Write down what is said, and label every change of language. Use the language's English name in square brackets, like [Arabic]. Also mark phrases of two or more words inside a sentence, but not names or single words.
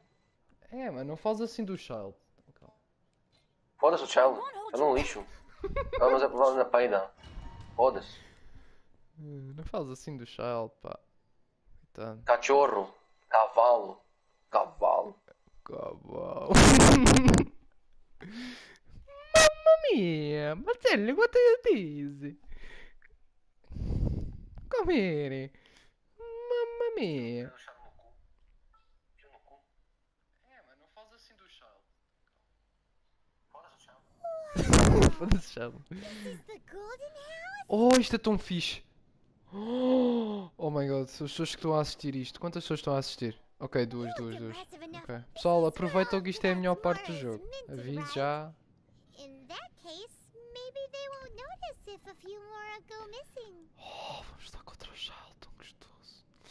[Portuguese] É, mas não faz assim do Child. Foda-se o chá, é um lixo. Vamos a provar na peida. Foda-se. Não faz assim do Child, pá. Coitado. Cachorro. Cavalo. Cavalo. Cavalo. [Italian] Mamma mia, Marcello, quanto dici? [English] Come here? [Italian] Mamma mia. [Portuguese] É, mas não faz assim do Child. Foda-se, Child. Oh, isto é tão fixe. [English] Oh my god, [Portuguese] as pessoas que estão a assistir isto. Quantas pessoas estão a assistir? Ok, duas. Ok. Pessoal, aproveitam que isto é a melhor parte do jogo. Aviso já. Oh, vamos lá contra o Child, tão gostoso.